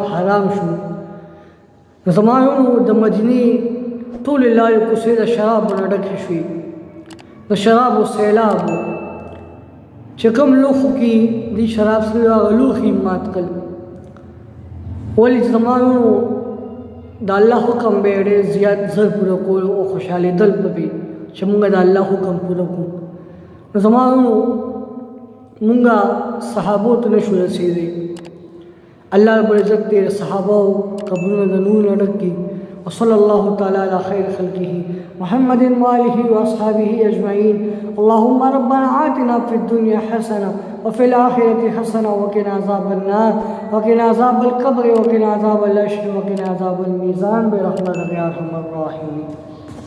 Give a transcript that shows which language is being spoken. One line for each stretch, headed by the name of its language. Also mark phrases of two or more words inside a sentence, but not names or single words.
Pashto: حرام شو، زمانو د مدینې ټول لارې کوڅې د شرابو نه ډکې شوې، د شرابو سیلاب و چې کوم لوښو کې دې شراب څښلي هغه لوښي مات کړل، ولې چې زمانو د الله حکم به یې ډېر زیات زر پوره کولو او خوشحالېدل به وي چې مونږ د الله حکم پوره کړو۔ زمانو مونږ صحابو ته نه شو رسېدی، الله رب العزت دې د صحابو قبرونه د نور نه ډک کړي۔
Arabic: وصلی اللہ تعالی علی خیر خلقہ محمد وآلہ واصحابہ اجمعین۔ اللہم ربنا آتنا فی الدنیا حسنہ وفی الآخرۃ حسنہ وقنا عذاب النار وقنا عذاب القبر وقنا عذاب الحشر وقنا عذاب المیزان برحمتک یا ارحم الراحمین۔